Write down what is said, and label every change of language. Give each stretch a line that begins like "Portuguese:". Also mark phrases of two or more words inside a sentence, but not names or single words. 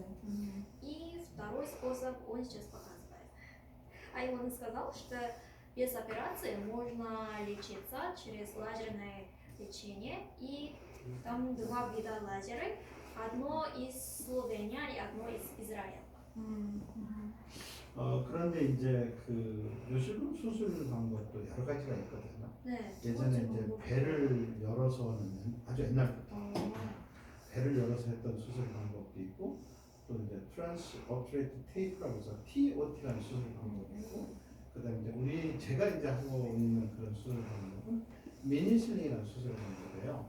Russian: И второй способ он сейчас показывает. А он сказал, что без операции можно лечиться через лазерное лечение. И там два вида лазеров. Одно из Словении и одно из Израиля.
Korean: 그런데 이제 그 요실금 수술 방법도 여러 가지가 있거든요. 네. 예전에 이제 배를 열어서는 아주 옛날부터 배를 열어서 했던 수술 방법도 있고, 또 이제 트랜스 오퍼레이트 테이프라고 해서 TOT라는 수술 방법이 있고, 그다음에 이제 제가 이제 하고 있는 그런 수술 방법은 미니슬링이라는 수술 방법이에요.